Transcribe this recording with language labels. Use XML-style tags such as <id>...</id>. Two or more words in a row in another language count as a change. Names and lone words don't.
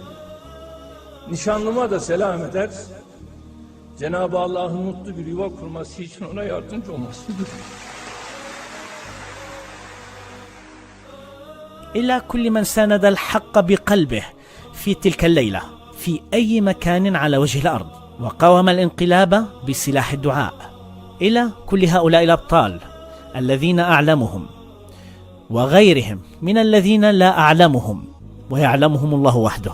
<tr>Nişanlıma da selam eder, Cenab-ı Allah'ın mutlu bir yuva kurması için ona yardımcı olmasını dilerim.</tr> <ar>إلى كل من ساند الحق بقلبه في تلك الليلة في أي مكان على وجه الأرض وقاوم الانقلاب بسلاح الدعاء. إلى كل هؤلاء الأبطال الذين أعلمهم وغيرهم من الذين لا أعلمهم ويعلمهم الله وحده.</ar>